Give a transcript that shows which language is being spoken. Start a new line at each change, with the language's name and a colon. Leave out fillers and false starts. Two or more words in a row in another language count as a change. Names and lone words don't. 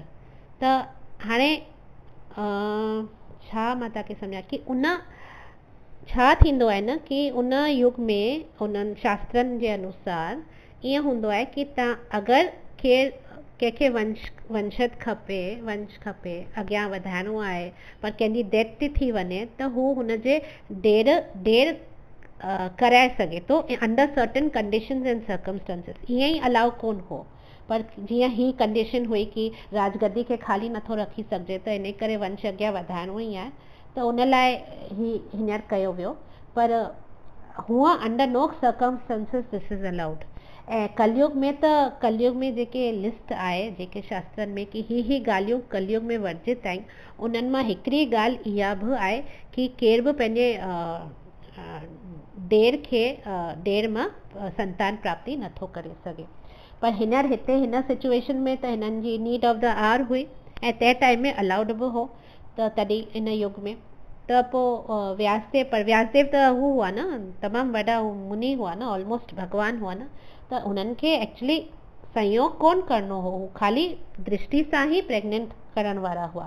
Sindhi: त हाणे छा मां तव्हांखे सम्झां कि उन छा थींदो आहे न कि उन युग में उन्हनि शास्त्रनि जे अनुसार ईअं हूंदो आहे कि तव्हां अगरि कंहिंखे वंशज खपे, वंश खपे, अॻियां वधाइणो आहे, पर कंहिंजी डेथ थी वञे त हू हुनजे ढेर कराए सघे थो
English: under certain conditions and circumstances.
Sindhi: ईअं ई अलाउ कोन हो, पर जीअं ही कंडीशन हुई कि राजगद्दी खे ख़ाली नथो रखी सघिजे, त इन करे वंश अॻियां वधाइणो ई आहे, त उन लाइ हींअर कयो वियो। पर हूअं
English: under no circumstances this is allowed.
Sindhi: ऐं कलयुग में जेके लिस्ट आहे, जेके शास्त्रनि में कि ही ॻाल्हियूं कलयुग में वर्जित आहिनि, उन्हनि मां हिकिड़ी ॻाल्हि इहा बि आहे कि केर बि पंहिंजे ढेर मां संतान प्राप्ति नथो करे सघे। पर हिते हिन सिचुएशन में त हिननि जी
English: need of the hour
Sindhi: हुई, ऐं तंहिं टाइम में अलाउड बि हो। त तॾहिं इन युग में त पोइ व्यासदेव त हू हुआ न, तमामु वॾा मुनि हुआ न, ऑलमोस्ट भॻवान हुआ न। त उन्हनि खे एक्चुअली संयोग कोन करिणो हो, ख़ाली दृष्टि सां ई प्रेग्नेंट करण वारा हुआ।